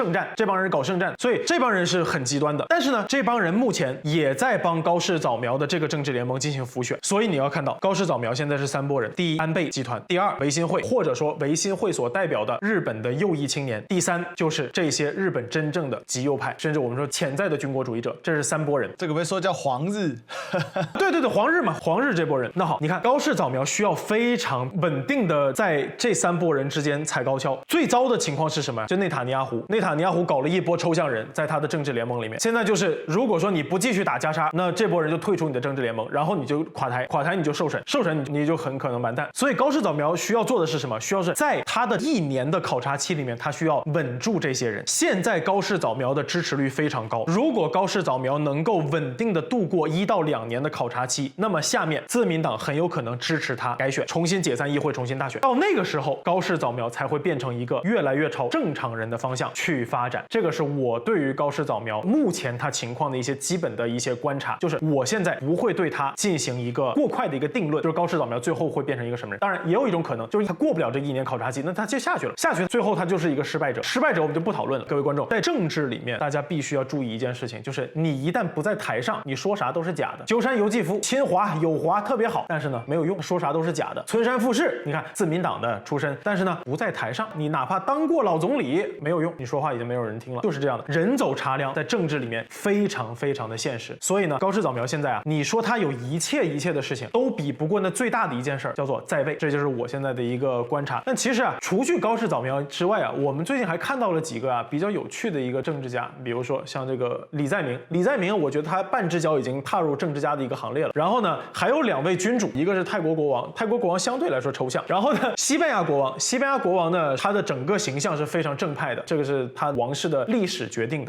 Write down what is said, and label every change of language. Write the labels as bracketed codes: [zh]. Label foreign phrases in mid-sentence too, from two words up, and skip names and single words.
[zh] 戰，這幫人搞聖戰，所以這幫人是很極端的。但是呢，這幫人目前也在幫高市早苗的這個政治聯盟進行輔選，所以你要看到高市早苗現在是3撥人：第一，安倍集团；第二，維新會，或者說維新會所代表的日本的右翼青年；第三，就是這些日本真正的極右派，甚至我们說潛在的軍國主義者，這是3撥人。這個被說叫黃日，對，黃日嘛，黃日這波人。那好，你看高市早苗需要非常穩定的在這3撥人之間踩高蹺。最糟的情況是什麼？就內塔尼亞胡搞了一波抽象人，在他的政治聯盟裡面。現在就是如果說你不繼續打加沙，那這波人就退出你的政治聯盟，然後你就垮台你就受審你就很可能完蛋。所以高市早苗需要做的是什麼？需要是在他的1年的考察期裡面，他需要穩住這些人。現在高市早苗的支持率非常高，如果高市早苗能夠穩定的度過1到2年的考察期，那麼下面自民黨很有可能支持他改選，重新解散議會，重新大選。到那個時候，高市早苗才會變成一個越來越朝正常人的方向去發展。這個是我對於高市早苗目前他情況的一些基本的一些觀察，就是我現在不會對他進行一個過快的一個定論，就是高市早苗最後會變成一個什麼人。當然也有一種可能，就是他過不了這1年考察期，那他就下去了，最後他就是一個失敗者。失敗者我們就不討論了。各位觀眾，在政治裡面，大家必須要注意一件事情，就是你一旦不在台上，你說啥都是假的。鸠山由紀夫親華友華特別好，但是呢沒有用，說啥都是假的。村山富市，你看自民黨的出身，但是呢不在台上，你哪怕當過老總理沒有用，你說話已經沒有人听了，就是這樣的。人走茶涼，在政治裡面非常的現實。所以呢，高市早苗現在啊，你說他有一切的事情都比不過那最大的一件事叫做在位，這就是我現在的一個觀察。但其實啊，除去高市早苗之外啊，我們最近還看到了幾個啊比較有趣的一個政治家，比如說像這個李在明，我覺得他半隻腳已經踏入政治家的一個行列了。然後呢，還有2位君主，一個是泰國國王相對來說抽象。然後呢，西班牙國王呢，他的整個形象是非常正派的，這個是他王室的歷史決定的。